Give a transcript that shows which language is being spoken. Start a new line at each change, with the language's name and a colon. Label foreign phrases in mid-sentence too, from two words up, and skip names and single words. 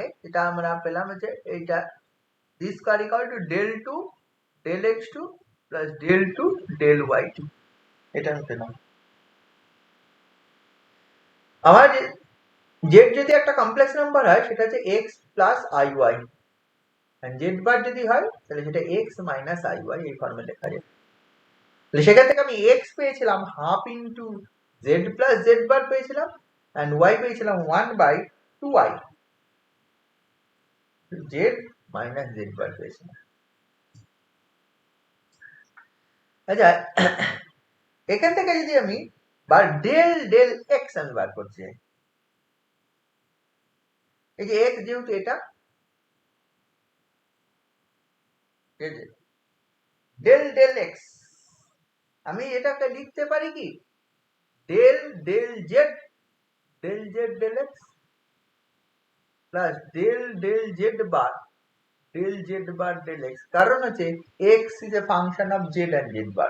Bangla: যেটা আমরা পেলাম হচ্ছে এইটা
English: d square equal to del 2 del x2 plus del 2 del y2,
Bangla: এটা আমি পেলাম। আমার z যদি একটা
English: complex number
Bangla: হয় সেটা হচ্ছে
English: x plus iy,
Bangla: and z বার যদি হয় তাহলে সেটা
English: x minus iy,
Bangla: এই ফর্মে লেখা যায়। তাহলে সেখান থেকে আমি x পেয়েছিলাম
English: half into z plus z bar
Bangla: পেয়েছিলাম, and y পেয়েছিলাম 1/2i,
English: z minus z bar
Bangla: পেয়েছিলাম। আচ্ছা, এখান থেকে যদি আমি
English: del del x
Bangla: আমি বার করছি, এই যে এক্স যেহেতু এটা
English: del del x,
Bangla: আমি এটাকে লিখতে পারি কি
English: del del z del x plus del del z bar del x,
Bangla: কারণ হচ্ছে
English: x is a function of z and z bar.